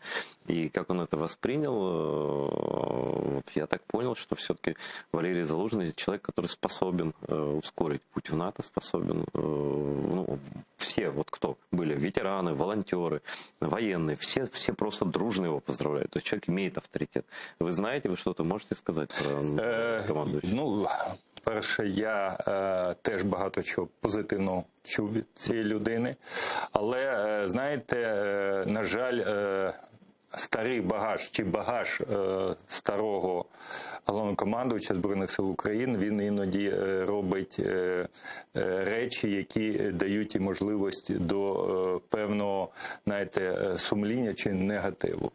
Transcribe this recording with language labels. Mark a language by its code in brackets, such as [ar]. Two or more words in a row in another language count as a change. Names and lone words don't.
[ru] И как он это воспринял, вот я так понял, что все-таки Валерий Залужный человек, который способен ускорить путь в НАТО, способен, ну, все, вот кто были, ветераны, волонтеры, военные, все просто дружно его поздравляют. То есть человек имеет авторитет. Вы знаете, вы что-то можете сказати про команду? [uk] Ну, перше, я теж багато чого позитивного чув від цієї людини. Але, знаєте, на жаль, старий багаж чи багаж старого головнокомандувача Збройних сил України, він іноді робить речі, які дають і можливість до певного, знаєте, сумління чи негативу.